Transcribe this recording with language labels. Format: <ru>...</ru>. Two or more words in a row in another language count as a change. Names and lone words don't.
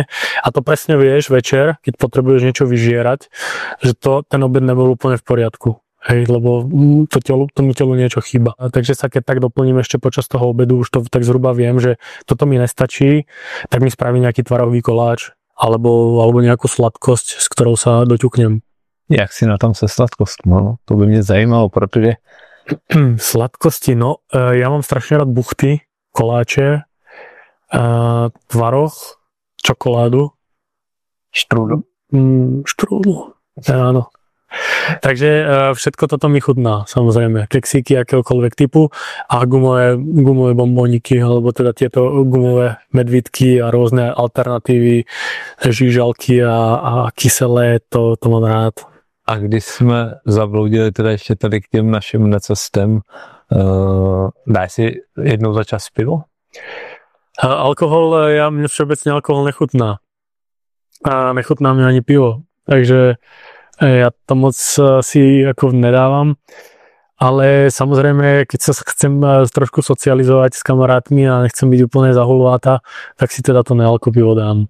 <sk>A to presne vieš večer, keď potrebuješ niečo vyžierať, že ten obed nebol úplne v poriadku. Hej, lebo tomu telu niečo chýba. Takže sa keď tak doplním ešte počas toho obedu, už to tak zhruba viem, že toto mi nestačí, tak mi spravím nejaký tvarohový koláč alebo nejakú sladkosť, s ktorou sa doťuknem.</sk> <cs>Jak si na tom se sladkostmi? No, to by mě zajímalo, protože...</cs> <sk>Sladkosti, ja mám strašne rád buchty, koláče, tvaroh, čokoládu. Štrúdl. Áno. Takže všetko toto mi chutná, samozrejme. Keksíky akéhokoľvek typu a gumové bombóniky, alebo teda tieto gumové medvídky a rôzne alternatívy, žížalky a kyselé, to mám rád.</sk> <cs>A když jsme zabloudili teda ještě tady k těm našim necestem, dáš si jednou za čas pivo?</cs> <sk>Alkohol, mne všeobecne alkohol nechutná. A nechutná mi ani pivo. Takže ja to moc si ako nedávam. Ale samozrejme, keď sa chcem trošku socializovať s kamarátmi a nechcem byť úplne zahulváta, tak si teda to nealko pivo dám.</sk>